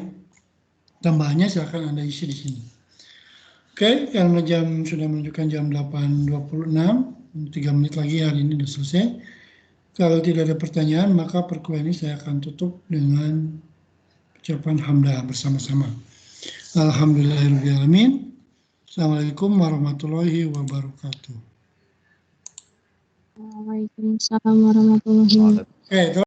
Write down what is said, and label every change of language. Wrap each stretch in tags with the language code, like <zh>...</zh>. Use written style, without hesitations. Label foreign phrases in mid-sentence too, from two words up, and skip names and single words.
<id>Tambahannya silakan Anda isi di sini. Oke, karena jam sudah menunjukkan jam 8.26, 3 menit lagi hari ini sudah selesai. Kalau tidak ada pertanyaan, maka perkuliahan ini saya akan tutup dengan ucapan hamdah bersama-sama.</id> <ar>Alhamdulillahirrahmanirrahim. السلام عليكم ورحمة الله وبركاته. وعليكم السلام ورحمة الله وبركاته.</ar> <id>Oke,</id>